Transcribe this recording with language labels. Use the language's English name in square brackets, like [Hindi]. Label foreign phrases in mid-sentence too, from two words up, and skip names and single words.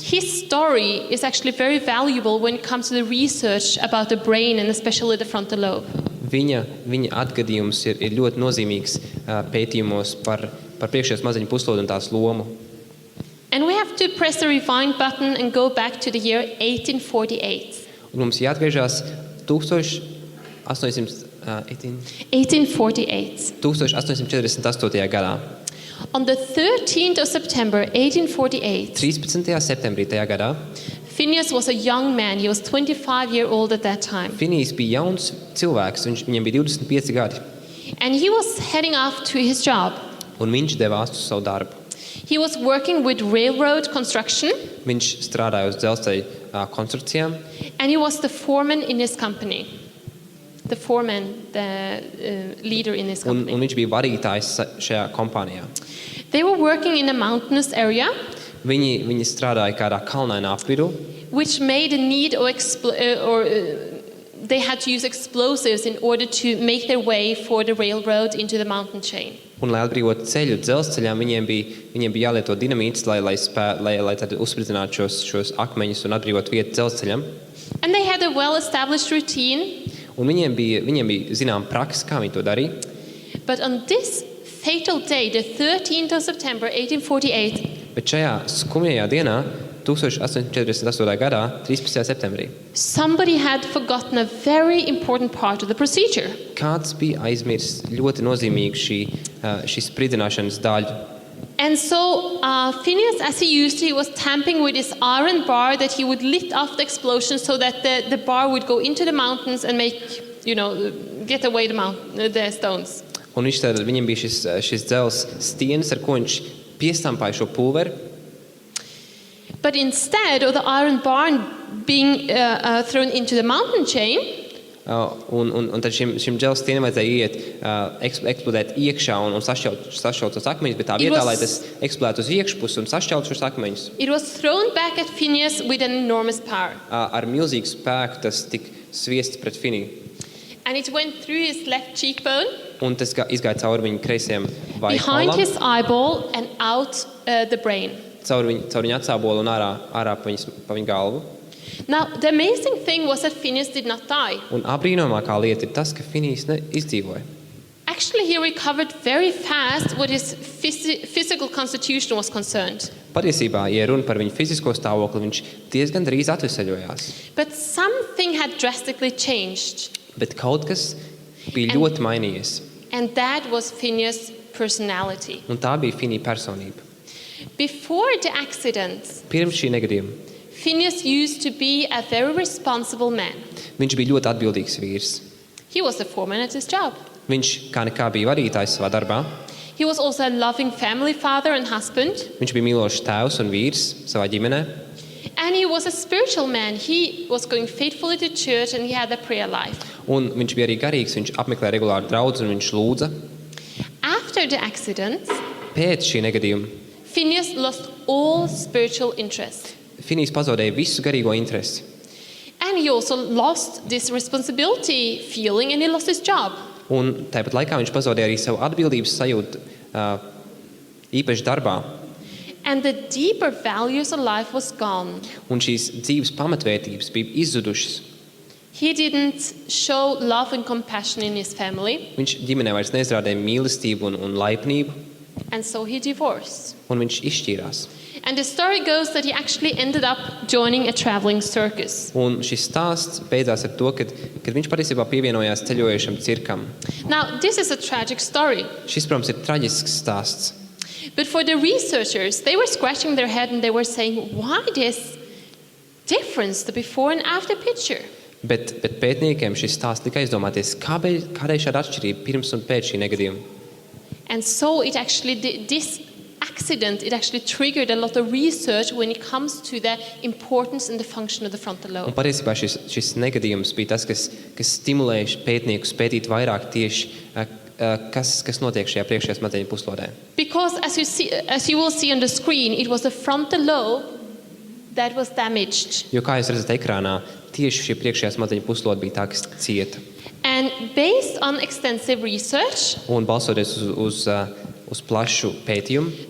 [English] His story is actually very valuable when it comes to the research about the brain and especially the frontal lobe. [Latvian] Viņa atgadījums ir ļoti nozīmīgs pētījumos par priekšējā smadzeņu puslodu un tās lomu. [English] And we have to press the rewind button and go back to the year 1848. [Latvian] Un mums jāatgriežas 1848. gadā. [English] On the 13th of September 1848, [Latvian] 13. septembrī tajā gadā [English] Phineas was a young man. He was 25 years old at that time. [Latvian] Finijs bija jauns cilvēks, viņam bija 25 gadi, [English] And he was heading off to his job. [Latvian] un viņš devās uz savu darbu. [English] He was working with railroad construction, [Latvian] Viņš strādāja uz dzelzceļa konstrukcijām, [English] and he was the foreman in his company. The foreman, the leader in his [Latvian] un [English] company. [Latvian] viņš bija vadītājs šajā kompānijā. [English] They were working in a mountainous area, [Latvian] Viņi strādāja kādā kalnainā apvidū, [English] which made a need of they had to use explosives in order to make their way for the railroad into the mountain chain. [Latvian] un, lai atbrīvotu ceļu dzelzceļām, viņiem bija jālieto dinamīts, lai tad uzspridzinātu šos akmeņus un atbrīvotu vietu dzelzceļam. [English] And they had a well-established routine, [Latvian] Un viņiem bija zinām praksa, kā viņi to darīja. [English] but on this fatal day, the 13th of September 1848, [Latvian] Bet šajā skumjajā dienā, 1848. gadā, 13. septembrī, [English] somebody had forgotten a very important part of the procedure. [Latvian] kāds bija aizmirsis ļoti nozīmīgu šī spridzināšanas daļu. [English] And so Phineas, as he used to, he was tamping with his iron bar that he would lift off the explosion so that the bar would go into the mountains and make, get away the stones. [Latvian] Un viņam bija šis dzels stienis, ar ko viņš piestampāja šo pulveri. [English] But instead of the iron bar being thrown into the mountain chain, [Latvian] Un tad šim dzels stienam vajadzēja iet, eksplodēt iekšā un sašķelt tos akmeņus, bet tā vietā, lai tas eksplodētu uz iekšpusi un sašķelt šos akmeņus, [English] it was thrown back at Phineas with an enormous power. [Latvian] ar milzīgu spēku tas tika sviests pret Finiju. [English] And it went through his left cheekbone, [Latvian] Un tas izgāja cauri viņa kreisajam [English] behind [Latvian] vaikolam, [English] his eyeball, and out the brain. [Latvian] cauri viņa acābolu un ārā pa viņa galvu. [English] Now, the amazing thing was that Phineas did not die. [Latvian] Un apbrīnojamākā lieta ir tas, ka Finijs izdzīvoja. [English] Actually, he recovered very fast what his physical constitution was concerned. [Latvian] Patiesībā, ja runa par viņa fizisko stāvokli, viņš diezgan drīz atveseļojās. [English] But something had drastically changed, [Latvian] Bet kaut kas bija ļoti mainījies. [English] and that was Phineas' personality. [Latvian] Un tā bija Finija personība. [English] Before the accident, [Latvian] Pirms šī negadījuma [English] Phineas used to be a very responsible man. [Latvian] viņš bija ļoti atbildīgs vīrs. [English] He was the foreman at his job. [Latvian] Viņš kā nekā bija vadītājs savā darbā. [English] He was also a loving family father and husband. [Latvian] Viņš bija mīlošs tēvs un vīrs savā ģimenē. [English] And he was a spiritual man. He was going faithfully to church and he had a prayer life. [Latvian] Un viņš bija arī garīgs, viņš apmeklēja regulāri draudzi un viņš lūdza. [English] After the accident, [Latvian] Pēc šī negadījuma [English] Phineas lost all spiritual interest. [Latvian] Finijs pazaudēja visu garīgo interesi. [English] And he also lost this responsibility feeling and he lost his job. [Latvian] Un tāpat laikā viņš pazaudēja arī savu atbildības sajūtu īpaši darbā. [English] And the deeper values of life was gone. [Latvian] Un šīs dzīves pamatvērtības bija izzudušas. [English] He didn't show love and compassion in his family, [Latvian] Viņš ģimenē vairs neizrādīja mīlestību un laipnību, [English] and so he divorced. [Latvian] un viņš izšķīrās. [English] And the story goes that he actually ended up joining a traveling circus. [Latvian] Un šis stāsts beidzās ar to, kad viņš patiesībā pievienojās ceļojošam cirkam. [English] Now, this is a tragic story. [Latvian] Šis, protams, ir traģisks stāsts. [English] But for the researchers, they were scratching their head and they were saying, why this difference, the before and after picture? [Latvian] Bet pētniekiem šis stāsts lika aizdomāties, kādēļ šāda atšķirība pirms un pēc šī negadījuma. [English] And so it actually, this accident, it actually triggered a lot of research when it comes to the importance and the function of the frontal [Latvian] Un [English] lobe. [Latvian] patiesībā šis negadījums bija tas, kas stimulēja pētniekus pētīt vairāk tieši, kas notiek šajā priekšējā smadzeņu puslodē. [English] Because as you will see on the screen, it was the frontal lobe that was damaged. [Latvian] Jo, kā jūs redzat ekrānā, tieši šī priekšējā smadzeņu puslode bija tā, kas cieta. [English] And based on extensive research, [Latvian] Un balsoties uz plašu pētījumu,